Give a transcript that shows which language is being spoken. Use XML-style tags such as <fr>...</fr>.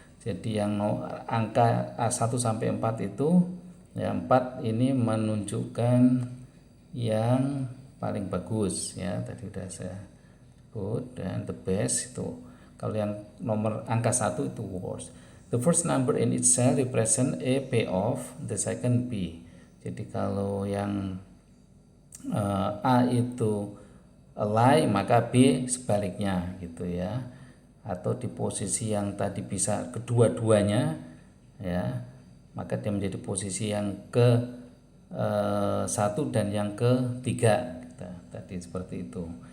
<id>Jadi yang angka 1 sampai 4 itu, ya, 4 ini menunjukkan yang paling bagus, ya, tadi sudah saya sebut, dan the best itu. Kalau yang nomor angka 1 itu worst.</id> <en>The first number in each cell represent A payoff, the second B.</en> <id>Jadi kalau yang A itu lie, maka B sebaliknya gitu ya. Atau di posisi yang tadi bisa kedua-duanya, ya, maka dia menjadi posisi yang ke 1 dan yang ketiga, tadi seperti itu.</id>